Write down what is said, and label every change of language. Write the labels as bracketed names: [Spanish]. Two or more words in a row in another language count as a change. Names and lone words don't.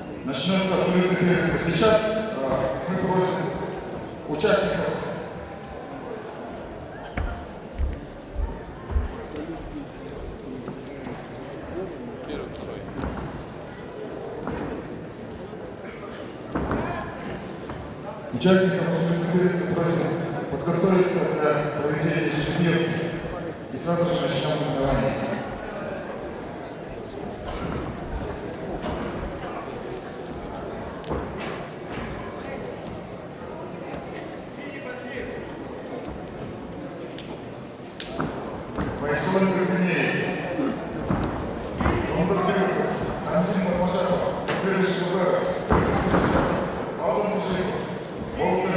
[Russian] начнется абсолютный перерыв. Сейчас мы просим участников абсолютного перерыва просим подготовиться для проведения ежедневки. И сразу же начнем соревнования. Вайсулан Гребенеев, Ломбард Беликов, Антин Бабажаров, Федор Шубаров, Алтын Сажиков, Володя